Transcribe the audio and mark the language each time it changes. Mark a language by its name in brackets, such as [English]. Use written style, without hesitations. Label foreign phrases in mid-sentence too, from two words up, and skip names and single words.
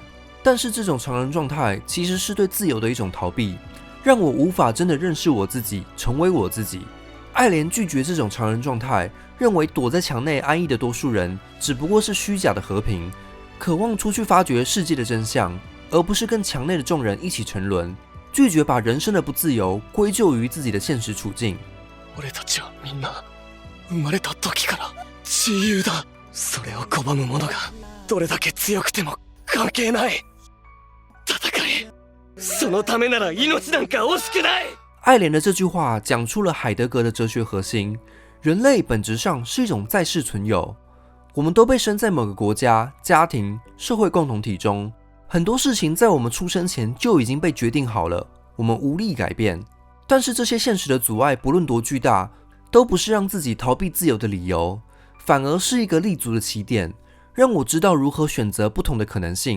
[Chinese] 但是这种常人状态其实是对自由的一种逃避，让我无法真的认识我自己，成为我自己。爱莲拒绝这种常人状态，认为躲在墙内安逸的多数人只不过是虚假的和平，渴望出去发掘世界的真相，而不是跟墙内的众人一起沉沦。拒绝把人生的不自由归咎于自己的现实处境。 [Japanese] 俺たちはみんな生まれた時から自由だ。それを拒む者がどれだけ強くても関係ない。戦え。そのためなら命なんか惜しくない。 [Chinese] 爱莲的这句话讲出了海德格的哲学核心：人类本质上是一种在世存有，我们都被生在某个国家、家庭、社会共同体中。很多事情在我们出生前就已经被决定好了，我们无力改变。但是这些现实的阻碍，不论多巨大，都不是让自己逃避自由的理由，反而是一个立足的起点，让我知道如何选择不同的可能性。